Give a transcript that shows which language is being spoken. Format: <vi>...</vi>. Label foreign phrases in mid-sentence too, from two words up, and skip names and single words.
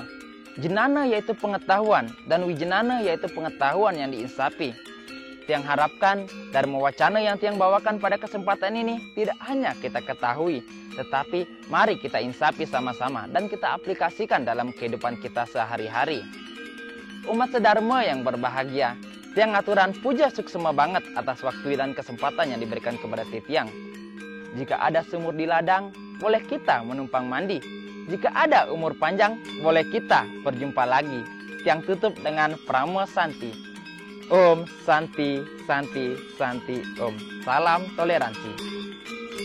<id>Jenana yaitu pengetahuan, dan wijenana yaitu pengetahuan yang diinsapi. Tiang harapkan dharma wacana yang tiang bawakan pada kesempatan ini tidak hanya kita ketahui, tetapi mari kita insapi sama-sama dan kita aplikasikan dalam kehidupan kita sehari-hari. Umat sedharma yang berbahagia,</id> <ban>tiang aturan puja suksema banget</ban> <id>atas waktu dan kesempatan yang diberikan kepada tiang. Jika ada sumur di ladang, boleh kita menumpang mandi. Jika ada umur panjang, boleh kita berjumpa lagi. Tiang tutup dengan Pramo Santi.</id> <sa>Om Santi, Santi, Santi, Om.</sa> <id>Salam toleransi.</id>